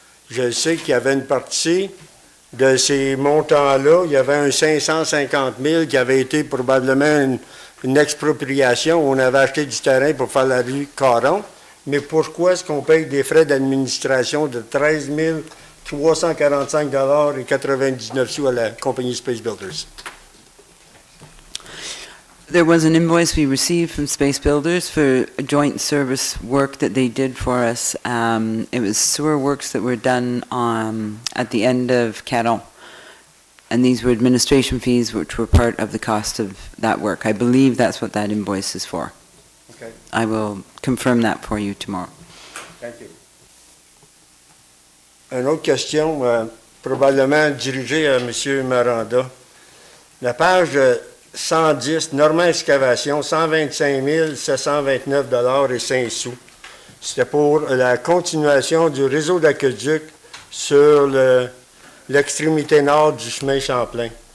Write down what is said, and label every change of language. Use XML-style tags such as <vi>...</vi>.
<fr>Je sais qu'il y avait une partie de ces montants-là, il y avait un 550 000 qui avait été probablement une expropriation. On avait acheté du terrain pour faire la rue Caron. Mais pourquoi est-ce qu'on paye des frais d'administration de 13 345,99 $ à la compagnie Space Builders?</fr> <en>There was an invoice we received from Space Builders for a joint service work that they did for us. It was sewer works that were done at the end of Caron. And these were administration fees which were part of the cost of that work. I believe that's what that invoice is for. Okay. I will confirm that for you tomorrow. Thank you.</en> <fr>Une autre question, probablement dirigée à M. Maranda. La page 110, Normand Excavation, 125 729,05 $. C'était pour la continuation du réseau d'aqueduc sur l'extrémité nord du chemin Champlain.</fr>